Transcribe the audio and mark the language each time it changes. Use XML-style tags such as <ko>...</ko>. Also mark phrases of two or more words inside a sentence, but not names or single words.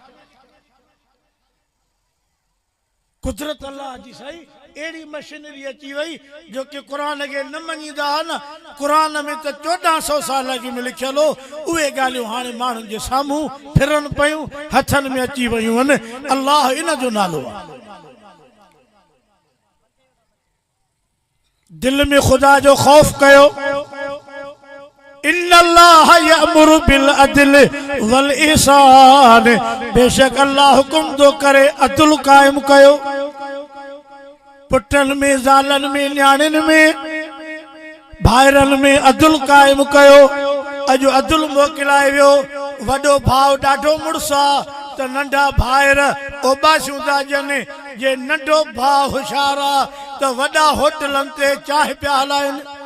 <sd>कुदरत अल्लाह जी साईं अहिड़ी मशीनरी अची वई जो कि क़ुरान खे न मञींदा हुआ न क़ुरान में त 1400 साल अॻु में लिखियलु हो उहे ॻाल्हियूं हाणे माण्हुनि जे साम्हूं फिरनि पियूं हथनि में अची वियूं आहिनि अल्लाह इन जो नालो आहे दिल में ख़ुदा जो ख़ौफ़ कयो</sd> <ar>إن الله يأمر بالعدل والإحسان</ar> <sd>बेशक अल्लाह हुकुम थो करे अदल कायम कयो पुटन में ज़ालन में न्याणिन में भाइरन में अदल कायम कयो अज अदल मोकिलाए वियो वडो भाव ॾाढो मुड़सा त नंढा भाइर ओबाशूं था ॾियनि जे नंढो भाउ होशियार आहे त वॾा होटलनि ते चांहि पिया हलाइनि</sd>